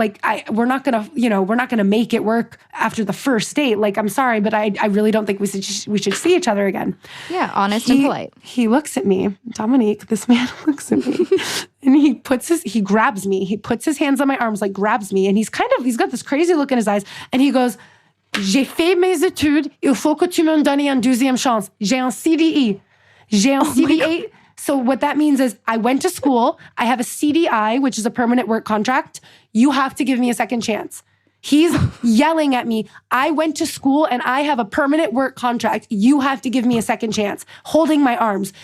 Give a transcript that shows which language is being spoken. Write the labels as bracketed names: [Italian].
[English] Like, we're not gonna make it work after the first date. Like, I'm sorry, but I really don't think we should see each other again. Yeah. Honest and polite. He looks at me, Dominique, this man looks at me and he grabs me. He puts his hands on my arms, like grabs me. And he's got this crazy look in his eyes. [French] And he goes, j'ai fait mes études. Il faut que tu me donnes une deuxième chance. J'ai un CDI. J'ai un CDI. [English] So what that means is I went to school. I have a CDI, which is a permanent work contract. You have to give me a second chance. He's yelling at me. I went to school and I have a permanent work contract. You have to give me a second chance. Holding my arms.